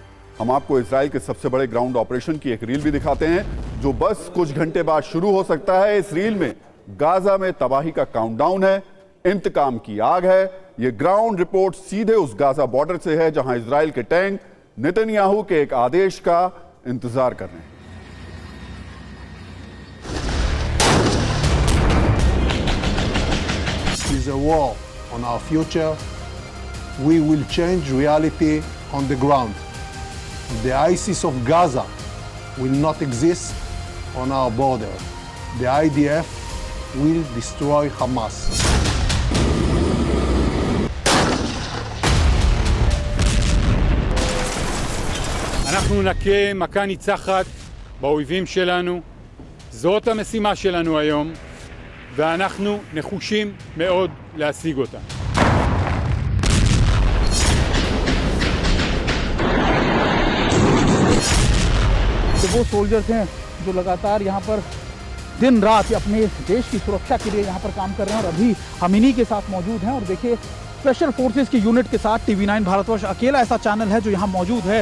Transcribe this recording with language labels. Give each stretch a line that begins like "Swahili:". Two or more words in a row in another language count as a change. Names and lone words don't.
Hindi: हम आपको इजराइल के सबसे बड़े
English: ground operation
Hindi: की एक रील भी दिखाते हैं जो बस कुछ घंटे बाद शुरू हो सकता है। इस रील में गाजा में तबाही का काउंटडाउन है, इंतकाम की आग है। यह
English: ground report
Hindi: सीधे उस गाजा बॉर्डर से है जहां इजराइल के टैंक नेतन्याहू के एक आदेश का इंतजार कर रहे हैं।
English: Is a war on our future. We will change reality on the ground. The ISIS of Gaza will not exist on our border. The IDF will destroy Hamas.
Hebrew: אנחנו נכה מכה ניצחת באויבים שלנו. זאת המשימה שלנו היום, ואנחנו נחושים מאוד להשיג אותה.
Hindi: तो वो सोल्जर्स हैं जो लगातार यहाँ पर दिन रात अपने देश की सुरक्षा के लिए यहाँ पर काम कर रहे हैं और अभी हम इन्हीं के साथ मौजूद हैं। और देखिए
English: special forces
Hindi: की यूनिट के साथ TV9 भारतवर्ष अकेला ऐसा चैनल है जो यहाँ मौजूद है।